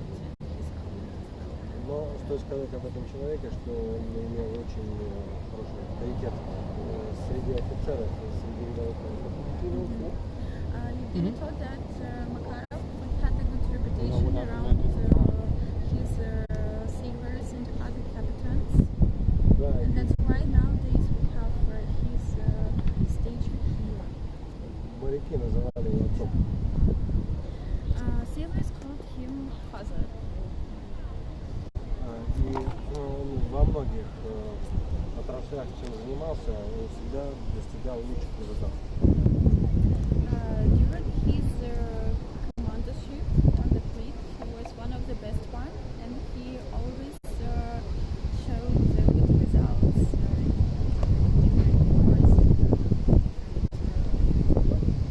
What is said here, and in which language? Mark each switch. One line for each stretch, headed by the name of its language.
Russian: стоит сказать об этом человеке, что он имел очень хороший авторитет среди офицеров и среди рядовых военных.
English: They thought that Makarov had a good reputation around his sailors and other captains, and that's why nowadays we have his statue here.
Russian: Моряки называли его отцом.
English: Sailors called him father.
Russian: И он во многих отраслях, чем занимался, он всегда достигал лучших результатов.
English: During his commandership on the fleet, he was one of the best one, and he always showed good results in different wars.